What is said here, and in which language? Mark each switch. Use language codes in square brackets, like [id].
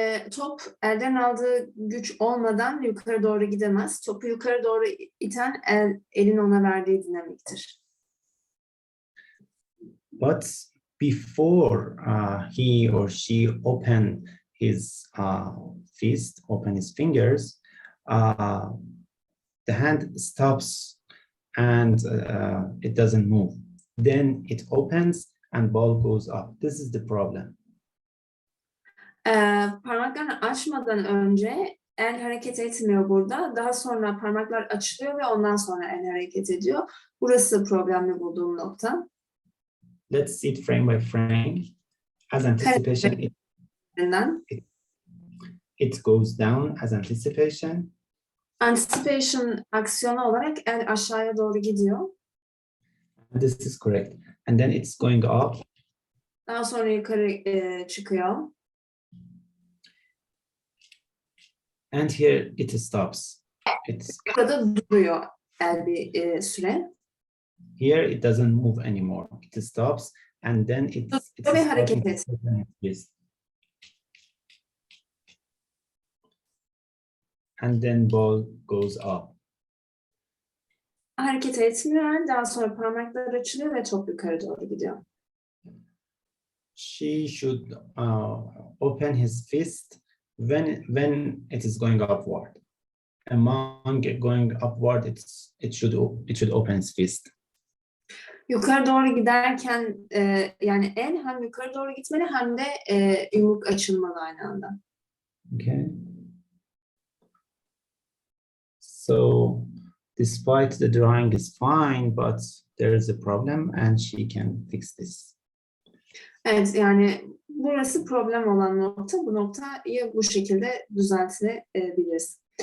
[tr] Top elden aldığı güç olmadan yukarı doğru gidemez. Topu yukarı doğru iten elin ona verdiği dinamiktir. [en] But before he or she open his fist, open his fingers, the hand stops and it doesn't move. Then it opens and ball goes up. This is the problem. [tr] Parmaklarını açmadan önce el hareket etmiyor burada. Daha sonra parmaklar açılıyor ve ondan sonra el hareket ediyor. Burası problemli bulduğum nokta. [en] Let's see it frame by frame. As anticipation, it goes down as anticipation. [tr] Anticipation aksiyonu olarak el aşağıya doğru gidiyor. [en] This is correct. And then it's going up. [tr] Daha sonra yukarı çıkıyor. [en] And here it stops. [tr] Burada duruyor el bir süre. [en] Here it doesn't move anymore. It stops and then it's [tr] hareket et. [en] And then ball goes up. [tr] Hareket etmiyor. Daha sonra parmaklar açılıyor ve top yukarı doğru gidiyor. [en] She should open his fist when it is going upward. Among going upward, it should open its fist. [tr] Yukarı doğru giderken yani el hem yukarı doğru gitmeli hem de yumruk açılmalı aynı anda. [en] Okay. So despite the drawing is fine, but there is a problem and she can fix this. [tr] Evet, yani burası problem olan nokta. Bu noktayı bu şekilde düzeltilebiliriz.